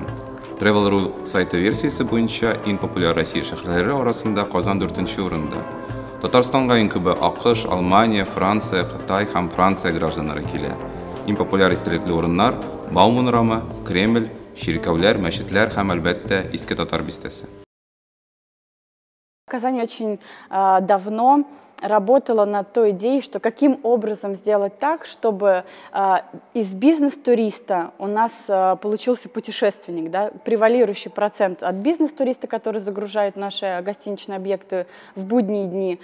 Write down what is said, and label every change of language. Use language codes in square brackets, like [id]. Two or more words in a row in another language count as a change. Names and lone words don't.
[tt] Travel.ru сайты версиясе буенча иң популяр Россия шәһәрләре арасында Казан 4-нче урында. Татарстанга иң күбе АКШ, Алмания, Франция, Кытай һәм Франция гражданнары килә. Иң популяр истәлекле урыннар Бауман урамы, Кремль, Чиркәүләр, мәчетләр һәм әлбәттә Иске Татар бистәсе. [ru] Казань очень давно работала над той идеей, что каким образом сделать так, чтобы из бизнес-туриста у нас получился путешественник, да, превалирующий процент от бизнес-туриста, который загружает наши гостиничные объекты в будние дни.